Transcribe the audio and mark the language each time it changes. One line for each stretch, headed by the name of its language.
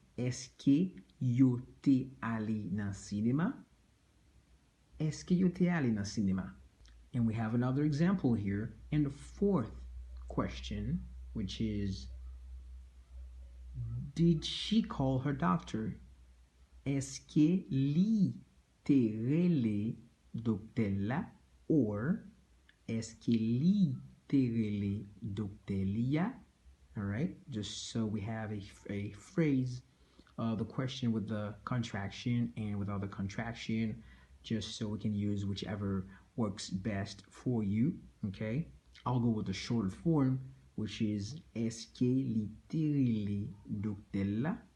Haitian Creole: Est-ce yo te allé nan cinéma? Est-ce yo te allé nan cinéma?
English: And we have another example here in the fourth question, which is, did she call her doctor?
Haitian Creole: Est-ce li te rele docteur la? Or est-ce li te rele docteur lia?
English: All right, just so we have a phrase, the question with the contraction and without the contraction, just so we can use whichever works best for you. Okay, I'll go with the shorter form, which is
Haitian Creole: Est-ce li te rele docteur la?